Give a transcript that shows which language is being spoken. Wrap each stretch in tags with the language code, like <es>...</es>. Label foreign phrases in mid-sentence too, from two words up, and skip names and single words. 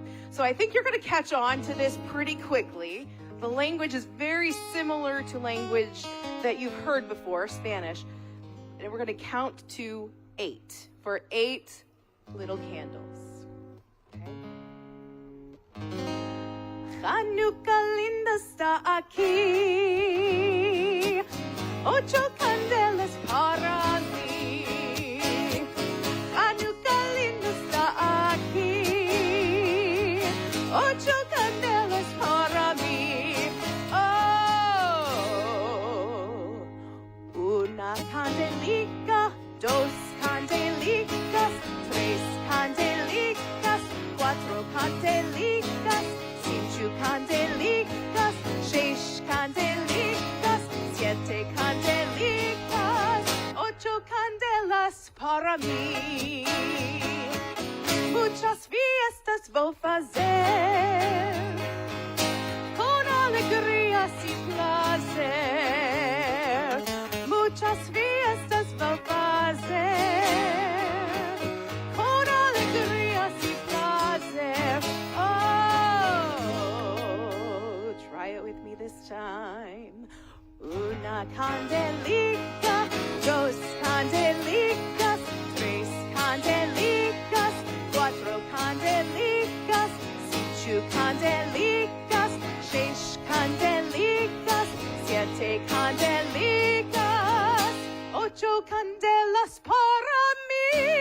<en>So I think you're going to catch on to this pretty quickly. The language is very similar to language that you've heard before, Spanish. And we're going to count to 8 for 8 little candles. Okay?</en> <lad>Hanukkah linda está aquí, 8 candelas para mí. Hanukkah linda está aquí, 8 candelas para mí. Oh, una candelica, 2 candelicas, 3 candelicas, 4 candelicas, 5 candelicas, 6 candelicas, 7 candelicas, 8 candelas para mí. Muchas fiestas vou fazer, con alegría y placer. Muchas fiestas vou fazer, con alegría y placer.</lad> <en>Oh, try it with me this time.</en> <lad>Una candelica, 2 candelicas, 3 candelicas, 4 candelicas, 5 candelicas, 6 candelicas, 7 candelicas, 8 candelas para mí.</lad>